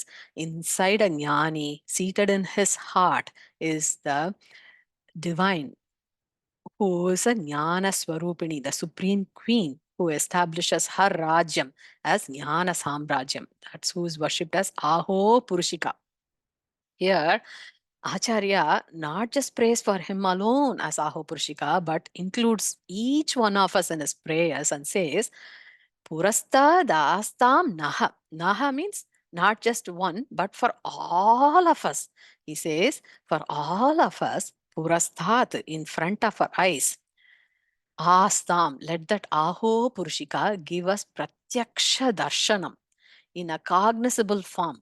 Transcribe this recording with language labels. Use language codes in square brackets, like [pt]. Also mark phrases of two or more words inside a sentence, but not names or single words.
[en] Inside a Jnani, seated in his heart, is the divine, who is a Jnana-Swaroopini, the supreme queen, who establishes her Rajyam as [sa] ज्ञान साम्राज्यम्. [en] That's who is worshipped as Aho Purushika. Here, Acharya not just prays for him alone as Aho Purushika, but includes each one of us in his prayers and says, [sa] पुरस्ता दास्ताम् नः. [en] Naha means not just one, but for all of us. He says, for all of us, Purasthat, in front of our eyes. Astam, let that Aho Purushika give us [sa] प्रत्यक्ष दर्शनम् [en] in a cognizable form.